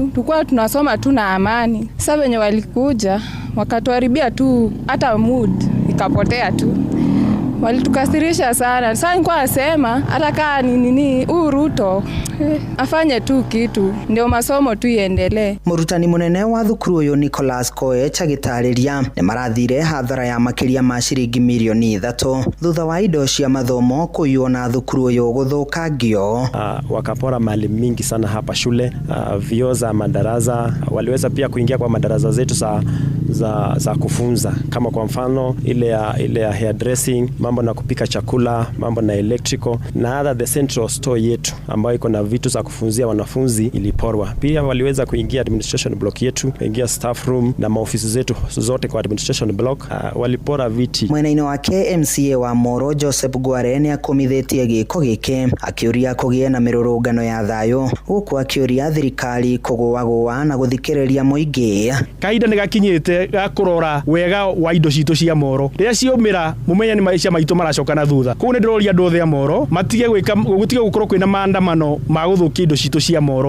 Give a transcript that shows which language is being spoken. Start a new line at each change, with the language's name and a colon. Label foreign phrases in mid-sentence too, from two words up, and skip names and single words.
Swahili: Tulikuwa tunasoma tu na amani. Sasa venye walikuja wakatuharibia tu hata mood ikapotea tu. Walitukasirisha sana. Sasa nilikuwa nasema hata kaa nini Ruto afanye tu kitu ndio masomo tu iendelee.
Kikuyu: Murutani munene wa thukuru uyu Nicholas Koech agitariria ni marathire hathara ya makiria ma ciringi milioni 3 thutha wa indo cia mathomo kuyona thukuru uyu guthukangio.
Swahili: Wakapora mali mingi sana hapa shule, vioo za madarasa, waliweza pia kuingia kwa madarasa zetu za kufunza, kama kwa mfano ile ya hairdressing, mambo na kupika chakula, mambo na electrical, na hata
English: the central store
Swahili: yetu ambayo iko na vitu za kufunzia wanafunzi iliporwa. Pia waliweza kuingia
English: administration block
Swahili: yetu, kuingia
English: staff room
Swahili: na maofisi zetu zote kwa
English: administration block,
Swahili: walipora viti.
Kikuyu: Mwena-ini wake MCA wa Moro Joseph Gware ni akomithitie giko gike akiuria kugie na mirurungano ya thayo, huku akiuria thirikari kugũagũa na guthikiriria muingi. Kaida ni gakinyite gakurora wega wa indo citu cia Moro. Riria ciumira mumenya ni maisha maitu maracoka na thutha. Kuu ni ndiroria andu othe a Moro matige gutige gukorwo kwina maandamano ma guthukia indo citu cia Moro.